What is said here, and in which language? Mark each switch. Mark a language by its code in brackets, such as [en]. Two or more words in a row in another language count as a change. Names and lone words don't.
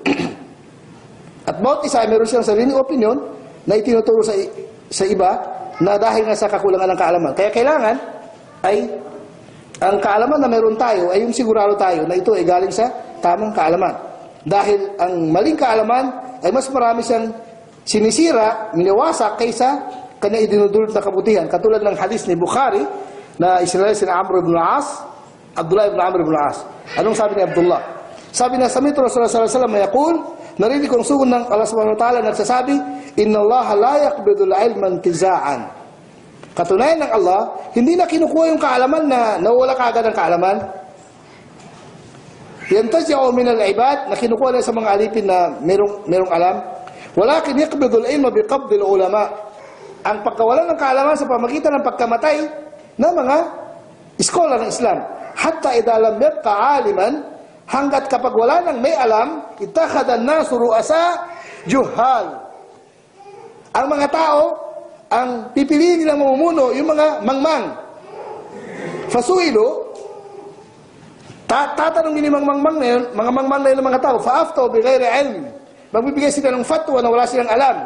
[tl] At bawat isa ay meron siyang sariling opinion na itinuturo sa iba na dahil nga sa kakulangan ng kaalaman. Kaya kailangan ay ang kaalaman na meron tayo ay yung sigurado tayo na ito ay galing sa tamang kaalaman. Dahil ang maling kaalaman ay mas marami siyang sinisira, miniwasak kaysa kanya idinudulot na kabutihan. Katulad ng hadis ni Bukhari na isinalay si Amr ibn al-As, Abdullah ibn Amr ibn al-As. Anong sabi ni Abdullah? Sabi na, [ar] سمعت رسول الله صلى الله عليه وسلم يقول, [tl] narinig kong sugon ng Allah [ar] سبحانه وتعالى [tl] nagsasabi, [ar] إن الله لا يقبض العلم انتزاعا. [tl] Katunayan ng Allah, hindi na kinukuha yung kaalaman na nawala kaagad ng kaalaman. [ar] ينتزعه من العباد, [tl] na kinukuha na sa mga alipin na merong alam. [ar] ولكن يقبض العلم بقبض العلماء. [tl] Ang pagkawalan ng kaalaman sa pamagitan ng pagkamatay ng mga iskola ng Islam. [ar] حتى إذا لم يبق عالما, [tl] hanggat kapag wala nang may alam, [ar] اتخذ الناس رؤوسا جهالا. [tl] Ang mga tao, ang pipiliin nilang mamumuno, yung mga mangmang. Fasuilu, tatanungin ni mga mangmang na yun ng mga tao, [ar] فأفتوا بغير علم. [tl] Magbibigay sila ng fatwa na wala silang alam.